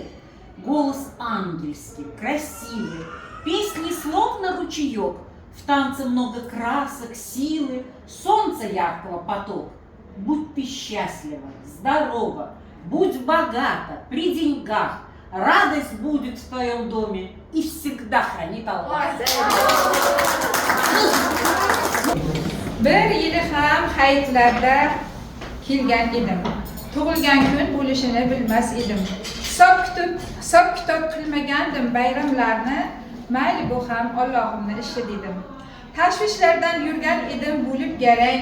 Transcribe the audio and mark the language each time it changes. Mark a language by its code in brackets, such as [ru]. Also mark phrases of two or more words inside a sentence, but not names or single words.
[ru] Голос ангельский, красивый, песни словно ручеек. В танце много красок, силы, солнца яркого поток. Будь ты счастлива, здорова, будь богата, при деньгах. Радость будет в твоем доме и всегда хранит Аллах. [uz] Bir yili ham hayitlarda kelgan edim. Tug'ilgan kun bo'lishini bilmas edim. Hisob kitob qilmagandim bayramlarni. Mayli bu ham Allohimning ishi dedim. Tashvishlardan yurgan edim bo'lib garang.